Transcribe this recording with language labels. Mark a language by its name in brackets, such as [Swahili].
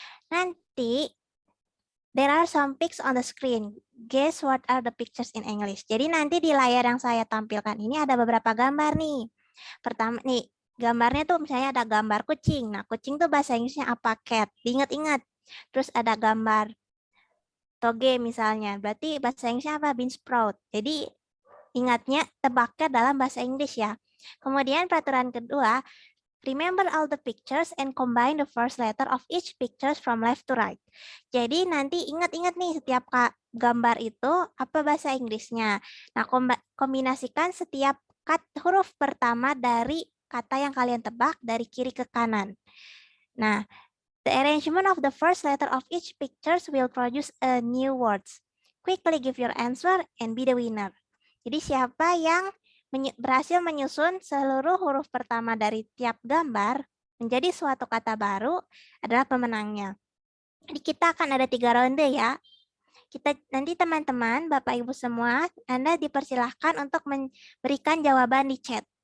[English] Nanti there are some pics on the screen. Guess what are the pictures in English? [Indonesian] Jadi nanti di layar yang saya tampilkan ini ada beberapa gambar nih. Pertama nih, gambarnya tuh misalnya ada gambar kucing. Nah, kucing tuh bahasa Inggrisnya apa? Cat. Diingat-ingat. Terus ada gambar toge misalnya. Berarti bahasa Inggrisnya apa? Bean sprout. Jadi ingatnya tebaknya dalam bahasa Inggris ya. Kemudian peraturan kedua, [English] remember all the pictures and combine the first letter of each pictures from left to right. [Indonesian] Jadi nanti ingat-ingat nih setiap gambar itu apa bahasa Inggrisnya. Nah, kombinasikan setiap huruf pertama dari kata yang kalian tebak dari kiri ke kanan. [English] Nah, the arrangement of the first letter of each pictures will produce a new words. Quickly give your answer and be the winner. [Indonesian] Jadi siapa yang berhasil menyusun seluruh huruf pertama dari tiap gambar menjadi suatu kata baru adalah pemenangnya. Jadi kita akan ada 3 ronde ya. Nanti teman-teman, Bapak Ibu semua, Anda dipersilahkan untuk memberikan jawaban di chat.